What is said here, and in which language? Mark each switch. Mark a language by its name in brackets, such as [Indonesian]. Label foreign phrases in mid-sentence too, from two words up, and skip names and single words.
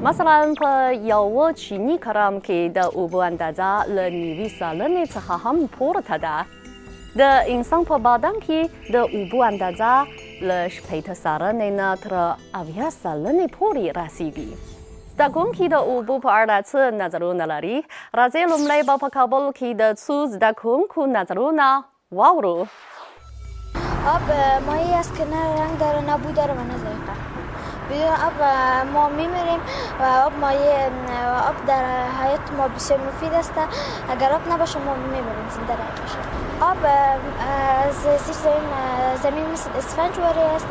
[Pashto] مثلا په یو چینی کرم کې د اوبو اندازه له 90 سلنې څخه هم پورته ده د انسان په بدن کې د اوبو اندازه له 80 سلنې نه تر 80 سلنې پورې رسیږي زده کوونکي د اوبو په اړه څه نظرونه لري راځئ لومړی به په کابل کې د څو زده کوونکو نظرونه واورو [Persian] آب مایعی است که نه رنگ داره نه بو داره و نه ذائقه. بدون آب ما میمیریم و آب مایع آب در حیات ما بسیار مفید است. اگر آب نباشه ما میمیریم زنده نمیشه. آب زیر زمین مثل اسفنج واری است.